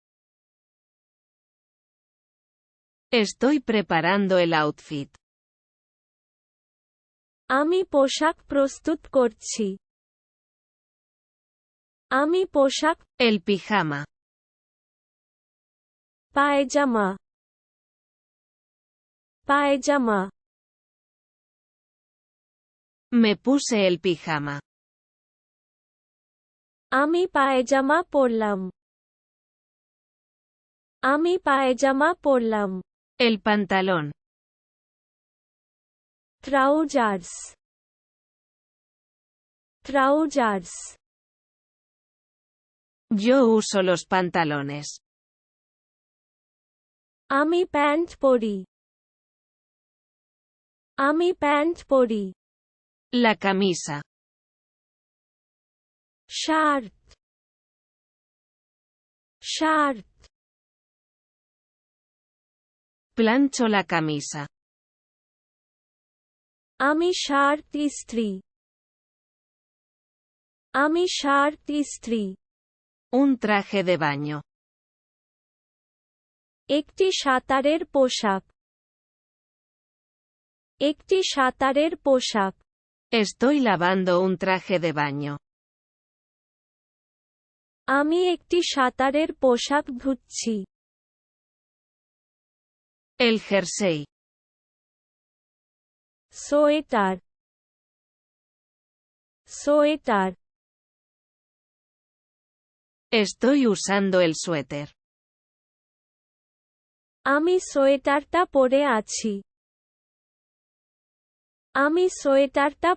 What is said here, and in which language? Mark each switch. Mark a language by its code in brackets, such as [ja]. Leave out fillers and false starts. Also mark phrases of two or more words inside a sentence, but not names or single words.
[es] Estoy preparando el outfit. [bn] আমি পোশাক প্রস্তুত করছি আমি পোশাক [es] El pijama. [bn] পায়জামা পায়জামা [es] Me puse el pijama. [bn] আমি পায়জামা পরলাম আমি পায়জামা পরলাম [es] El pantalón. [bn] ট্রাউজার্স ট্রাউজার্স [es] Yo uso los pantalones. [bn] আমি প্যান্ট পরি আমি প্যান্ট পরি [es] La camisa. [bn] শার্ট শার্ট [es] Plancho la camisa. [bn] আমি শার্ট ইস্ত্রি আমি শার্ট ইস্ত্রি [es] Un traje de baño. [bn] একটি সাঁতারের পোশাক একটি সাঁতারের পোশাক [es] Estoy lavando un traje de baño. [bn] আমি একটি সাঁতারের পোশাক ধুচ্ছি [es] El jersey. [bn] সোয়েটার সোয়েটার [es] Estoy usando el suéter. [bn] আমি সোয়েটারটা পরে আছি আমি সোয়েটারটা